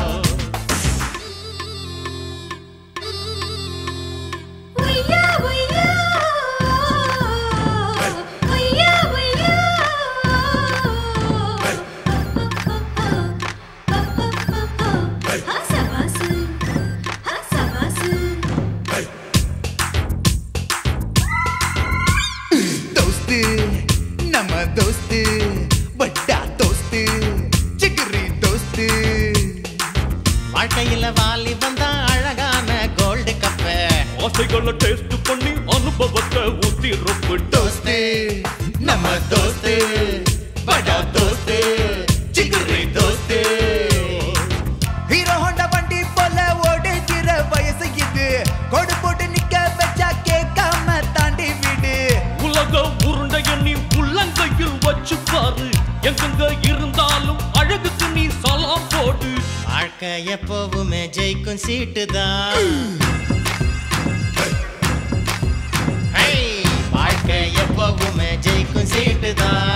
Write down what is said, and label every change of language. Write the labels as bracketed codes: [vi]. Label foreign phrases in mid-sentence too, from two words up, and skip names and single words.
[hi] ஒய்யா ஒய்யா ஒய்யா ஒய்யா ஹசபாசு ஹசபாசு दोस्त नम दोस्त बड़ा दोस्त जिगरी दोस्त [ta] வாழ்க்கையில வாலி வந்தா அழகான [en] gold cup [ta] ஆசைகளை டேஸ்ட் பண்ணி அனுபவத்தை ஊத்தி ரொப்பு [hi] दोस्त नम दोस्त बड़ा दोस्त जिगरी दोस्त [ta] ஹீரோ ஹோண்டா வண்டி போல ஓடுகிற வயசு இது கொடு போட்டு நிக்க வச்சா கேட்காம தாண்டி விடு உலக உருண்டைய நீ உள்ளங்கையில் வச்சு பாரு எங்கெங்க இருந்தாலும் அழகுக்கு நீ சலாம் போடு வாழ்க்கை எப்பவுமே ஜெயிக்கும் சீட்டுதான் வாழ்க்கை எப்பவுமே ஜெயிக்கும் சீட்டுதான்